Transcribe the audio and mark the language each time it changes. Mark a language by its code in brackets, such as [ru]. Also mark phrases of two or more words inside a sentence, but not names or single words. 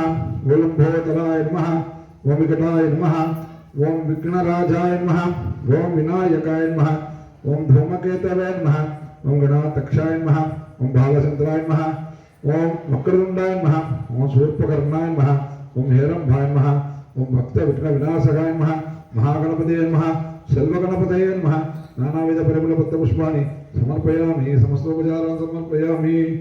[sa] ॐ बोधराय नमः, ॐ विकटाय नमः, ॐ विघ्नराजाय नमः, ॐ विनायकाय नमः, ॐ धूमकेतवे नमः, ॐ गणाध्यक्षाय नमः, ॐ भालचन्द्राय नमः, ॐ वक्रतुण्डाय नमः, ॐ शूर्पकर्णाय नमः, ॐ हेरम्बाय नमः, ॐ भक्त विघ्न विनाशकाय नमः, महागणपतये नमः, सेल्वगणपतये नमः. नानाविध परिमल पत्र पुष्पाणि समर्पयामि. समस्तोपचारान् समर्पयामि.